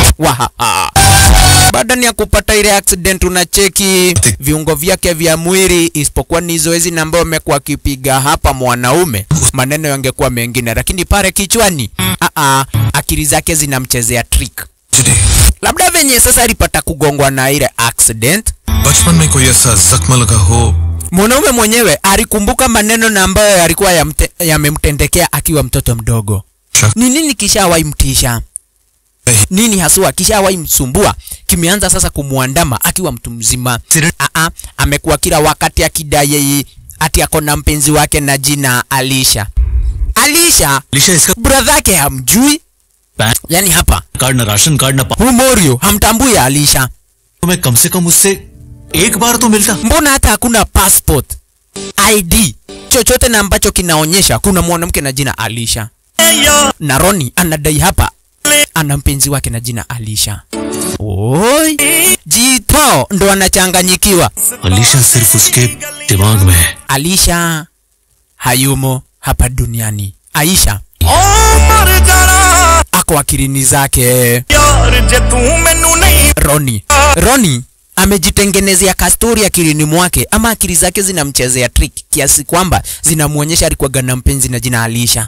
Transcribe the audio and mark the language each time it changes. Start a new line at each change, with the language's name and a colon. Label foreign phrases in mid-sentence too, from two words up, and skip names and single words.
Swahili: Baada ya kupata ile accident unacheki viungo vyake vya mwili isipokuwa ni zoezi na ambao amekuwa akipiga hapa mwanaume, maneno yangekuwa mengine, lakini pale kichwani akili zake zinamchezea trick. Labda venye sasa alipata kugongwa na ile accident,
Hindi: बचपन में कोई ऐसा जख्म लगा हो.
Swahili: Mwanaume mwenyewe alikumbuka maneno na ambayo yalikuwa yamemtendekea akiwa mtoto mdogo. Ni nini kishawahi mtisha? Nini haswa kishawahi msumbua? Kimeanza sasa kumuandama akiwa mtu mzima. Amekuwa kila wakati akidai ati ako na mpenzi wake na jina Alisha. Alisha brother yake hamjui. Yani hapa
Hindi: कार्ड ना राशन कार्ड ना
Swahili: Morio hamtambui Alisha.
Hindi: मैं कम से कम उससे एक बार तो मिलता.
Swahili: Mbona hata hakuna
English: passport, ID,
Swahili: chochote na ambacho kinaonyesha kuna mwanamke na jina Alisha. Na Ronnie anadai hapa ana mpenzi wake na jina Alisha. Oi, Jito ndo anachanganyikiwa.
Hindi: Alisha सिर्फ उसके दिमाग में है.
Swahili: Alisha hayumo hapa duniani. Aisha ako akilini zake. Ronnie amejitengenezea kastori akilini mwake, ama akili zake zinamchezea trick kiasi kwamba zinamuonyesha alikuwa na mpenzi na jina Alisha.